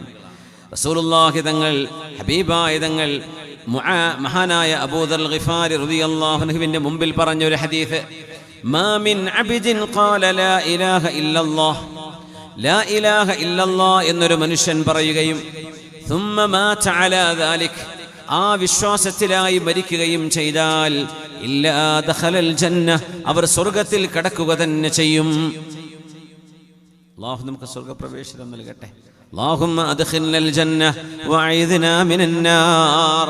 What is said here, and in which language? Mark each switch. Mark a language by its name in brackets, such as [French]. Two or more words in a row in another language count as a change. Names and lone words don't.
[Malayalam] റസൂലുള്ളാഹി തങ്ങൾ, ഹബീബായ തങ്ങൾ മഹാനായ അബൂദർ ഗിഫാരി [Arabic] رضي الله عنه [Malayalam] മുമ്പിൽ പറഞ്ഞൊരു ഹദീസ്. [Arabic] ما من عبد قال لا إله إلا الله لا إله إلا الله [Malayalam] എന്നൊരു മനുഷ്യൻ പറയുകയും [Arabic] ثم مات على ذلك, [Malayalam] ആ വിശ്വാസത്തിലായി മരിക്കുകയും ചെയ്താൽ [Arabic] إلا دخل الجنة, [Malayalam] അവർ സ്വർഗ്ഗത്തിൽ കടക്കുക തന്നെ ചെയ്യും. അല്ലാഹു നമുക്ക് സ്വർഗ്ഗപ്രവേശനം നൽകട്ടെ. [Arabic] اللهم أدخلنا الجنة وأعذنا من النار.